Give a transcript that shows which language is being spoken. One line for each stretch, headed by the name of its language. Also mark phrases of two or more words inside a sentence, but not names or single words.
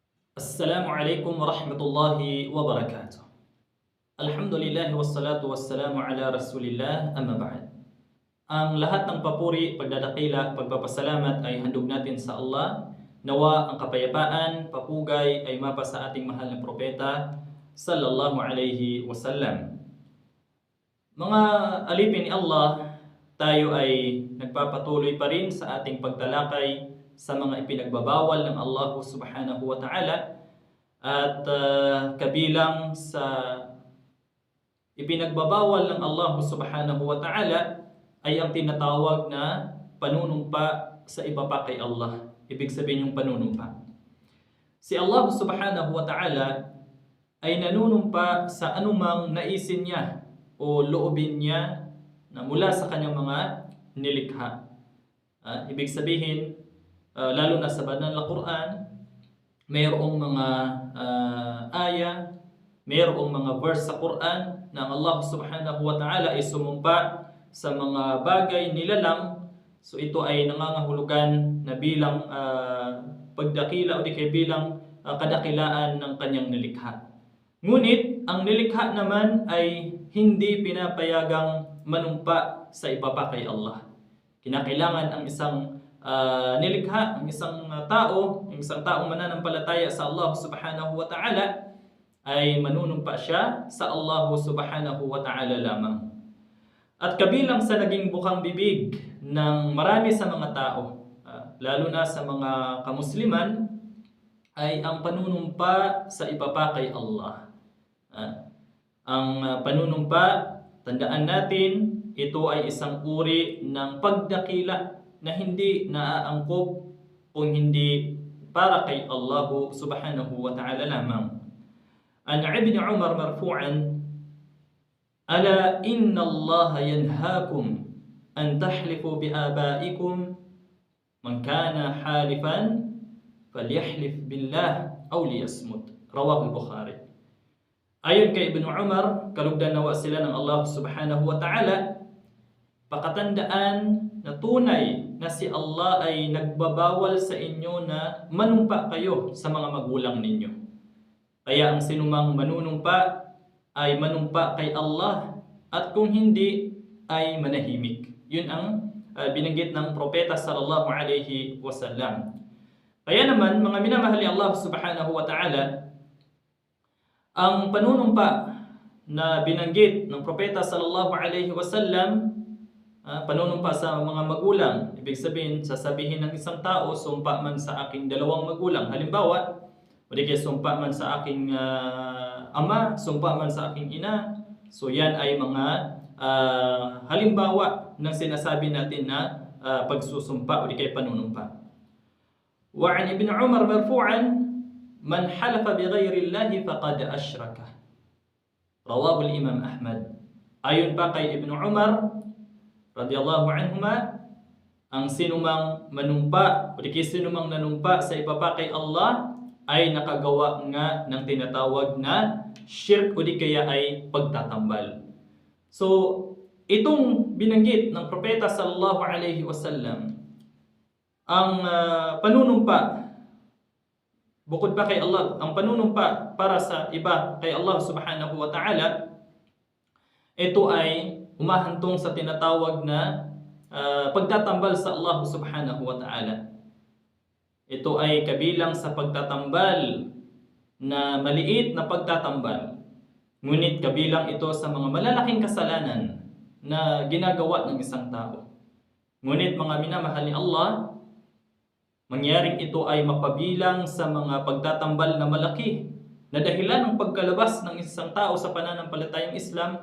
Arabic: السلام عليكم ورحمة الله وبركاته. الحمد لله والصلاة والسلام على رسول الله أما بعد.
Filipino: Ang lahat ng papuri, pagdadakila, pagpapasalamat ay handog natin sa Allah. Nawa ang kapayapaan, papugay ay mapa sa ating mahal na propeta
Arabic: صلى الله عليه وسلم.
Filipino: Mga alipin ni Allah, tayo ay nagpapatuloy pa rin sa ating pagtalakay sa mga ipinagbabawal ng Allah
Arabic: سبحانه وتعالى
Filipino: at kabilang sa ipinagbabawal ng Allah
Arabic: سبحانه وتعالى
Filipino: ay ang tinatawag na panunumpa sa iba pa kay Allah. Ibig sabihin yung panunumpa. Si Allah
Arabic: سبحانه وتعالى
Filipino: ay nanunumpa sa anumang naisin niya o loobin niya na mula sa kanyang mga nilikha. Ibig sabihin, lalo na sa banal na Quran, mayroong mga aya, mayroong mga verse sa Quran na ang Allah
Arabic: سبحانه وتعالى
Filipino: ay sumumpa sa mga bagay nilalang. So ito ay nangangahulugan na bilang pagdakila o di kaya bilang kadakilaan ng kanyang nilikha. Ngunit ang nilikha naman ay hindi pinapayagang manumpa sa iba pa kay Allah. Kinakailangan ang isang nilikha, ang isang taong mananampalataya sa Allah
Arabic: سبحانه وتعالى
Filipino: ay manunumpa siya sa Allah
Arabic: سبحانه وتعالى
Filipino: lamang. At kabilang sa naging bukang bibig ng marami sa mga tao, lalo na sa mga kamusliman, ay ang panunumpa sa iba pa kay Allah. Ang panunumpa, tandaan natin, ito ay isang uri ng pagdakila na hindi naaangkop kung hindi para kay Allah
Arabic: سبحانه وتعالى
Filipino: lamang.
Arabic: عن ابن عمر مرفوعا، ألا إن الله ينهاكم أن تحلفوا بآبائكم، من كان حالفا فليحلف بالله أو ليصمت. رواه البخاري.
Filipino: Ayon kay Ibn Umar, kalugdan nawa sila ng Allah
Arabic: سبحانه وتعالى,
Filipino: pakatandaan na tunay na si Allah ay nagbabawal sa inyo na manumpa kayo sa mga magulang ninyo. Kaya ang sinumang manunumpa ay manumpa kay Allah, at kung hindi ay manahimik. Yun ang binanggit ng propeta
Arabic: صلى الله عليه وسلم.
Filipino: Kaya naman, mga minamahal ni Allah
Arabic: سبحانه وتعالى,
Filipino: ang panunumpa na binanggit ng propeta
Arabic: صلى الله عليه وسلم,
Filipino: panunumpa sa mga magulang, ibig sabihin, sasabihin ng isang tao, sumpa man sa aking dalawang magulang. Halimbawa, o di kaya sumpa man sa aking ama, sumpa man sa aking ina. So yan ay mga halimbawa ng sinasabi natin na pagsusumpa o di kaya panunumpa.
Arabic: وعن ابن عمر مرفوعا، من حلف بغير الله فقد أشرك. رواه الإمام أحمد.
Filipino: Ayon pa kay Ibn Umar
Arabic: رضي الله عنهما,
Filipino: ang sinumang manumpa o di kaya sinumang nanumpa sa iba pa kay Allah ay nakagawa nga ng tinatawag na shirk o di kaya ay pagtatambal. So, itong binanggit ng propeta
Arabic: صلى الله عليه وسلم,
Filipino: ang panunumpa bukod pa kay Allah, ang panunumpa para sa iba kay Allah
Arabic: سبحانه وتعالى,
Filipino: ito ay humahantong sa tinatawag na pagtatambal sa Allah
Arabic: سبحانه وتعالى.
Filipino: Ito ay kabilang sa pagtatambal na maliit na pagtatambal. Ngunit kabilang ito sa mga malalaking kasalanan na ginagawa ng isang tao. Ngunit mga minamahal ni Allah, mangyaring ito ay mapabilang sa mga pagtatambal na malaki na dahilan ng pagkalabas ng isang tao sa pananampalatayang Islam.